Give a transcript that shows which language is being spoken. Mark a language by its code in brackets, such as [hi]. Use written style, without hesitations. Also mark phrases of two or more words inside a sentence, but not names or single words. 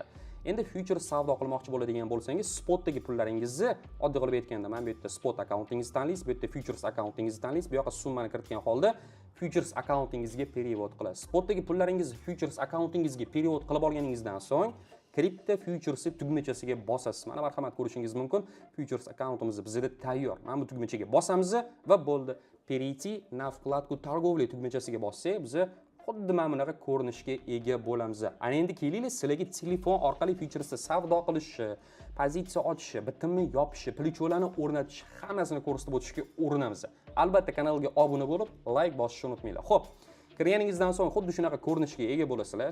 [uz] Endi futures savdo qilmoqchi bo'ladigan bo'lsangiz, spotdagi pullaringizni oddiy qilib aytganda, mana bu yerda spot akkauntingizni tanlaysiz, bu yerda futures akkauntingizni tanlaysiz, bu yoqqa summani kiritgan holda futures akkauntingizga perevod qilasiz. Spotdagi pullaringizni futures akkauntingizga perevod qilib olganingizdan so'ng kripto futures tugmachasiga bosasiz. Mana marhamat, ko'rishingiz mumkin. Futures akkauntimiz bizda tayyor. Mana bu tugmachaga bosamiz va bo'ldi. [ru] Перейти на вкладку торговли [uz] tugmachasiga bossak, biz xuddi mana bunaqa ko'rinishga ega bo'lamiz. Ana endi kelinglar, sizlarga telefon orqali futuresda savdo qilishni, pozitsiya ochishi, bitimni yopishi, plicholarni o'rnatish hammasini ko'rsatib o'tishga urinamiz. Albatta kanalga obuna bo'lib, like bosishni unutmanglar. Xo'p, kirganingizdan so'ng xuddi shunaqa ko'rinishga ega bo'lasizlar.